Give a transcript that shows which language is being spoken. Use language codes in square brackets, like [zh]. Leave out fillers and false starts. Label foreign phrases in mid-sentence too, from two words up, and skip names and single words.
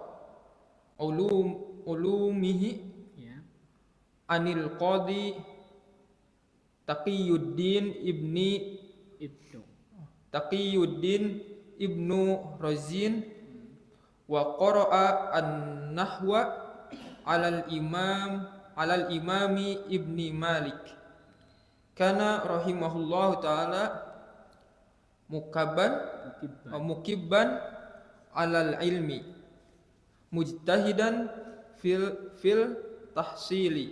[ar] علومه عن القاضي تقي الدين ابن رزين وقرأ النحو على الإمام على الإمام ابن مالك كان رحمه الله تعالى مكبا على العلم مجتهدا في التحصيل